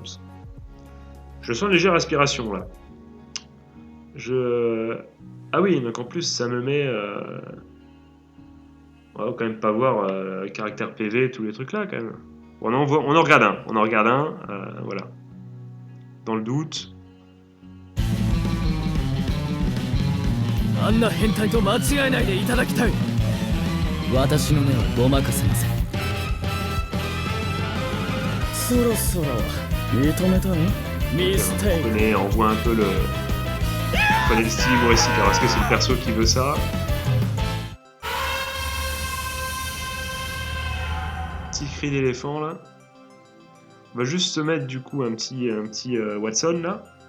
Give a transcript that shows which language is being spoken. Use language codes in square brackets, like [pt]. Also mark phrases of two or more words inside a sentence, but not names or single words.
[fr] Je sens une légère aspiration là. Ah oui, donc en plus ça me met... On va quand même pas voir caractère PV, tous les trucs là quand même. On en regarde un, voilà. Dans le doute, [ja] あんな変態と間違えないでいただきたい。私の目はごまかせません。そろそろ認めたの？ミステイク。 [fr] On voit un peu le... On connaît le style humoristique, alors est-ce que c'est le perso qui veut ça? Petit cri d'éléphant là. On va juste se mettre du coup un petit Watson là.